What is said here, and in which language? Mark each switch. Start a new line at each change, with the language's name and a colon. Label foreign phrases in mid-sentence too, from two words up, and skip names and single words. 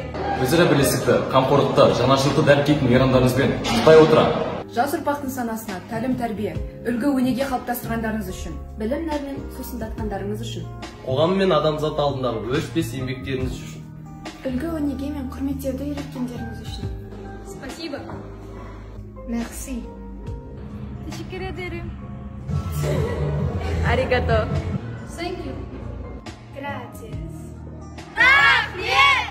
Kazakh: Өзара бірлестікті, қамқорлықты, жанашырлықты дәріптейтін мейрамдарыңызбен құттықтай отыра. Жас ұрпақтың санасына тәлім-тәрбие, үлгі өнеге қалыптастырғандарыңыз үшін, білім нәрмен сусындатқандарыңыз үшін, қоғам мен адамзат алдындағы өшпес еңбектеріңіз үшін, үлгі өнеге мен құрметтерді үйреткендеріңіз үшін.
Russian: Спасибо.
French: Merci.
Turkish: Teşekkür ederim.
Japanese: Arigato.
English: Thank you.
Spanish: Gracias. Bien.